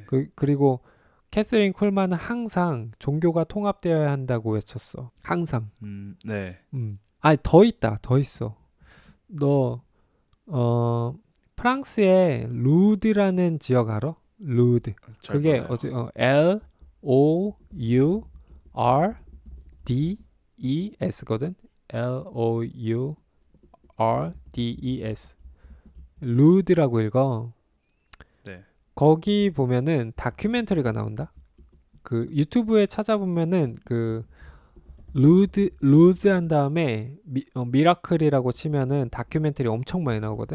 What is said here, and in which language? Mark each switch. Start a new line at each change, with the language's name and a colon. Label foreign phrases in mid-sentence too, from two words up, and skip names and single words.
Korean: 그리고 캐서린 쿨만은 항상 종교가 통합되어야 한다고 외쳤어. 항상. 네. 더 있다. 더 있어. 너 프랑스의 루드라는 지역 알아? 루드. 그게 L O U R D E S거든. L O U R D E S. 루드라고 읽어. 네. 거기 보면은 다큐멘터리가 나온다. 그 유튜브에 찾아보면은 그 루즈 한 다음에 미라클이라고 치면은 다큐멘터리 엄청 많이 나오거든.